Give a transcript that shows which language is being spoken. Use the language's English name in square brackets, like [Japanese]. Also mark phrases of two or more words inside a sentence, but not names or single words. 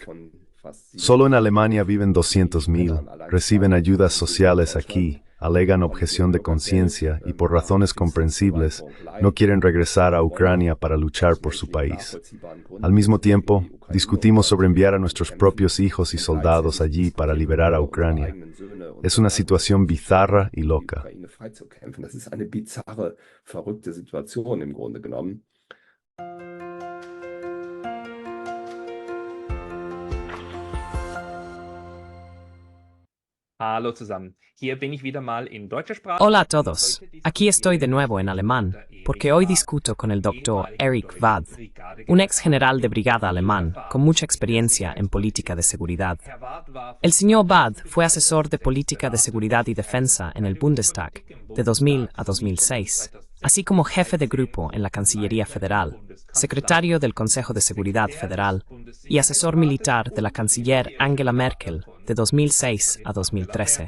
[Spanish] Solo en Alemania viven 200.000, reciben ayudas sociales aquí, alegan objeción de conciencia y por razones comprensibles no quieren regresar a Ucrania para luchar por su país. Al mismo tiempo, discutimos sobre enviar a nuestros propios hijos y soldados allí para liberar a Ucrania. Es una situación bizarra y loca. [German] Hallo zusammen. Hier bin ich wieder mal in deutscher Sprache. [Spanish] Hola a todos. Aquí estoy de nuevo en alemán, porque hoy discuto con el doctor Erich Wad, un ex general de brigada alemán con mucha experiencia en política de seguridad. El señor Wad fue asesor de política de seguridad y defensa en el Bundestag de 2000 a 2006, así como jefe de grupo en la Cancillería Federal, secretario del Consejo de Seguridad Federal y asesor militar de la canciller Angela Merkel de 2006 a 2013.